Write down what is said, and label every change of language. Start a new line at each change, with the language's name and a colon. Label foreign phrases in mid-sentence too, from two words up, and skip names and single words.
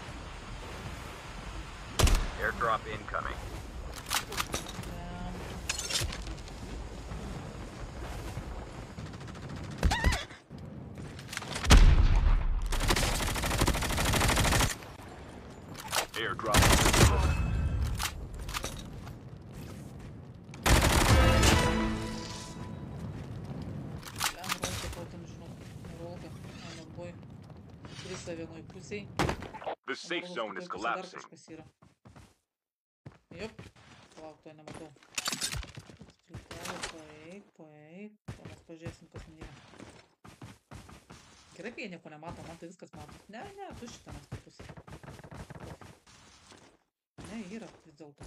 English: Airdrop incoming. Airdrop has been delivered.
Lithuanian: Vienoj pusėj.
English: The safe zone is collapsing.
Lithuanian: Dar kažkas yra. Jop. Palauk, to nematau. Paeik. O mes pažiūrėsim, kas man yra. Gerai, kai jie nieko nemato, man tai viskas mato. Ne, tu šitą mes tai pusė. Ne, yra vis dėlto.